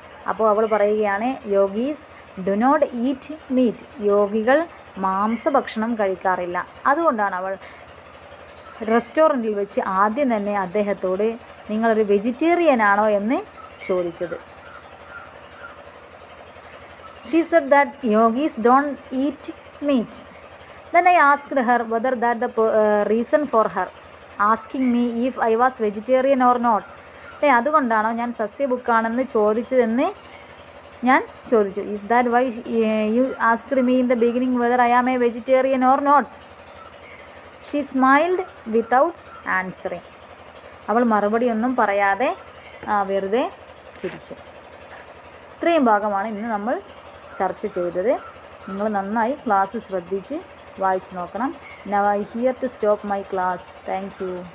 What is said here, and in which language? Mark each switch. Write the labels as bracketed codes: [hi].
[ml] അപ്പോൾ അവൾ പറയുകയാണ്, [en] Yogis do not eat meat. [ml] യോഗികൾ മാംസഭക്ഷണം കഴിക്കാറില്ല. അതുകൊണ്ടാണ് അവൾ റെസ്റ്റോറൻറ്റിൽ വെച്ച് ആദ്യം തന്നെ അദ്ദേഹത്തോട് നിങ്ങളൊരു വെജിറ്റേറിയൻ ആണോ എന്ന് ചോദിച്ചത്. [en] She said that yogis don't eat meat. Then I asked her whether that the reason for her asking me if I was vegetarian or not. [ml] അതുകൊണ്ടാണോ ഞാൻ സസ്യബുക്കാണെന്ന് ചോദിച്ചതെന്ന് ഞാൻ ചോദിച്ചു. [en] Is that why you asked me in the beginning whether I am a vegetarian or not? She smiled without answering. [ml] അവൾ മറുപടിയൊന്നും പറയാതെ വെറുതെ ചിരിച്ചു. ഇത്രയും ഭാഗമാണ് ഇന്ന് നമ്മൾ ചർച്ച ചെയ്തത്. നിങ്ങൾ നന്നായി ക്ലാസ് ശ്രദ്ധിച്ച് വായിച്ചു നോക്കണം. [en] Now I here to stop my class. Thank you.